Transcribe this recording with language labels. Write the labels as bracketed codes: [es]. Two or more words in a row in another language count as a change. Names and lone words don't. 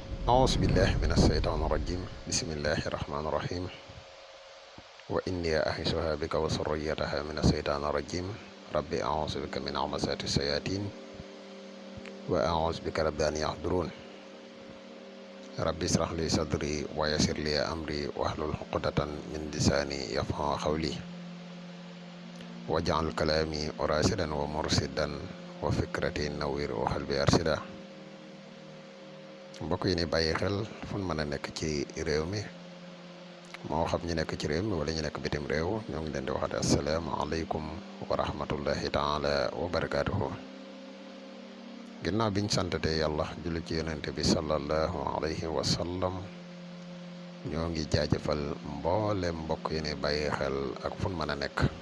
[ar] أعوذ بالله من الشيطان الرجيم بسم الله الرحمن الرحيم وإني أعيذها بك وذريتها من الشيطان الرجيم ربي أعوذ بك من همزات الشياطين وأعوذ بك رب أن يحضرون ربي اشرح لي صدري ويسر لي أمري واحلل عقدة من لساني يفقهوا قولي واجعل كلامي راشدا ومرشدا وفكرتي نوير وقلبي أرشدا [wo] mbokk yi ni bàyyi xel fu ñu mën a nekk ci réew mi moo xam ñu nekk ci réew mi wala ñu nekk bitim réew ñoo ngi leen di waxate [ar] السلام عليكم ورحمة الله تعالى وبركاته [wo] ginnaaw biñ santate yàlla julli ci yonente bi [ar] صلى الله عليه وسلم [wo] ñoo ngi jaajëfal mboolem mbokk yi ni bàyyi xel ak fu ñu mën a nekk